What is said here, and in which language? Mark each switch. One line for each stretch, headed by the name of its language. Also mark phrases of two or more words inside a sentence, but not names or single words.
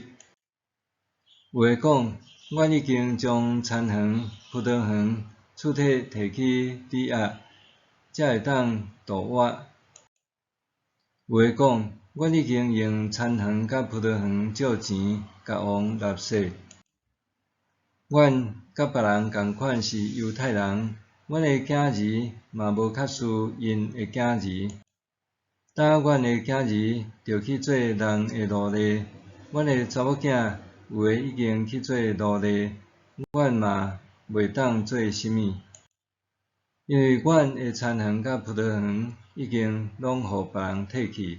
Min Nan Chinese: 有诶讲，阮已经将田园、葡萄园、厝体摕去抵押，才会当度活。有诶讲，阮已经用田园甲葡萄园借钱，甲王纳税。阮甲别人共款是犹太人，阮的囝儿嘛无较输因的囝儿。当阮的囝儿着去做人的奴隶，阮的查某囝有诶已经去做奴隶，阮嘛袂当做啥物，因为阮的田园甲葡萄园已经拢互别人摕去。